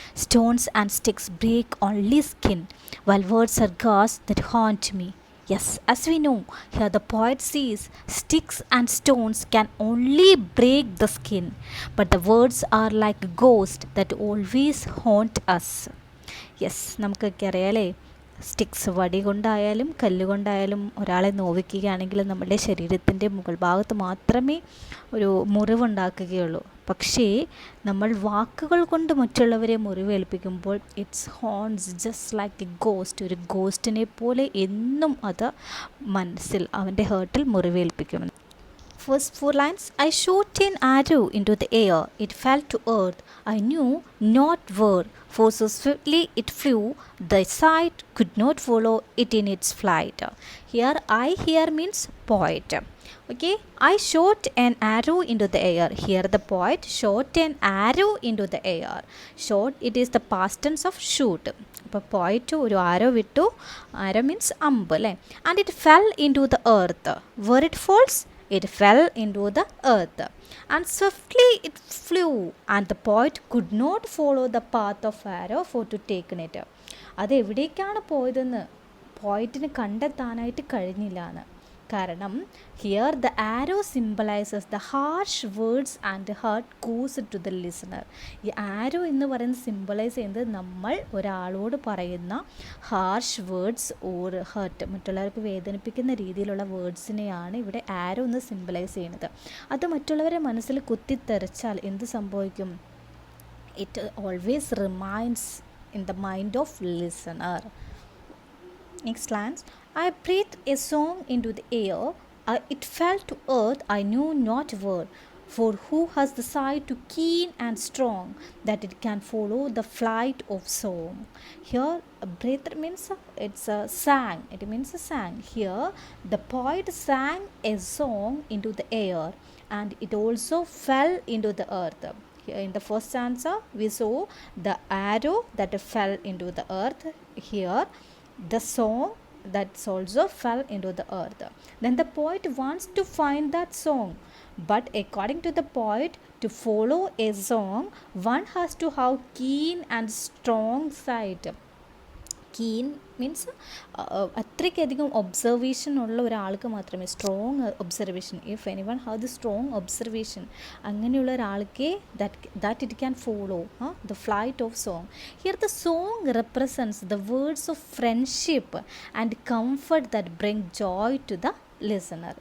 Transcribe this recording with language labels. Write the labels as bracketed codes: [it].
[en] Stones and sticks break only skin, while words are ghosts that haunt me. Yes, as we know, here the poet says sticks and stones can only break the skin, but the words are like ghosts that always haunt us. [ml] Yes നമുക്കൊക്കെ അറിയാലേ sticks വടി കൊണ്ടായാലും കല്ലുകൊണ്ടായാലും ഒരാളെ നോവിക്കുകയാണെങ്കിൽ നമ്മുടെ ശരീരത്തിൻ്റെ മുകൾ ഭാഗത്ത് മാത്രമേ ഒരു മുറിവുണ്ടാക്കുകയുള്ളൂ. പക്ഷേ നമ്മൾ വാക്കുകൾ കൊണ്ട് മറ്റുള്ളവരെ മുറിവേൽപ്പിക്കുമ്പോൾ [en] Its haunts just like a ghost. [ml] ഒരു ഗോസ്റ്റിനെ പോലെ എന്നും അത് മനസ്സിൽ അവൻ്റെ ഹേർട്ടിൽ മുറിവേൽപ്പിക്കും. [en] First four lines. I shot an arrow into the air. It fell to earth. I knew not where, for so swiftly it flew, the sight could not follow it in its flight. Here means poet. Okay, I shot an arrow into the air. Here the poet shot an arrow into the air. Shot, it is the past tense of shoot. [ml] അപ്പോൾ പോയിട്ട് ഒരു ആരോ വിട്ടു. ആരോ means അമ്പ് അല്ലേ. [en] And it fell into the earth. Where it falls, it fell into the earth, and swiftly it flew, and the poet could not follow the path of arrow for to take it. [ml] അത് എവിടേക്കാണ് പോയതെന്ന് പോയിറ്റിന് കണ്ടെത്താനായിട്ട് കഴിഞ്ഞില്ല എന്ന്. [en] കാരണം here the arrow symbolises the harsh words and hurt goes to the listener. [ml] ഈ ആരോ എന്ന് പറയുന്നത് സിംബലൈസ് ചെയ്യുന്നത് നമ്മൾ ഒരാളോട് പറയുന്ന ഹാർഷ് വേർഡ്സ് ഓർ ഹേർട്ട്, മറ്റുള്ളവർക്ക് വേദനിപ്പിക്കുന്ന രീതിയിലുള്ള വേർഡ്സിനെയാണ് ഇവിടെ ആരോ എന്ന് സിംബലൈസ് ചെയ്യുന്നത്. അത് മറ്റുള്ളവരെ മനസ്സിൽ കുത്തിത്തെറിച്ചാൽ എന്ത് സംഭവിക്കും? [en] It always reminds in the mind of listener. Next lines. I breathed a song into the air. It fell to earth, I knew not where. For who has the sight too keen and strong that it can follow the flight of song? Here, breathed means it's a sang. It means a sang. Here, the poet sang a song into the air, and it also fell into the earth. Here in the first stanza, we saw the arrow that fell into the earth. Here, the song that also fell into the earth. Then the poet wants to find that song, but according to the poet, to follow a song one has to have keen and strong sight. [ml] Keen means അത്രയ്ക്കധികം observation ഉള്ള ഒരാൾക്ക് മാത്രമേ, strong observation, [en] if anyone have the strong observation, [ml] അങ്ങനെയുള്ള ഒരാൾക്കേ [en] That it can follow the flight of song. Here the song represents the words of friendship and comfort that bring joy to the listener.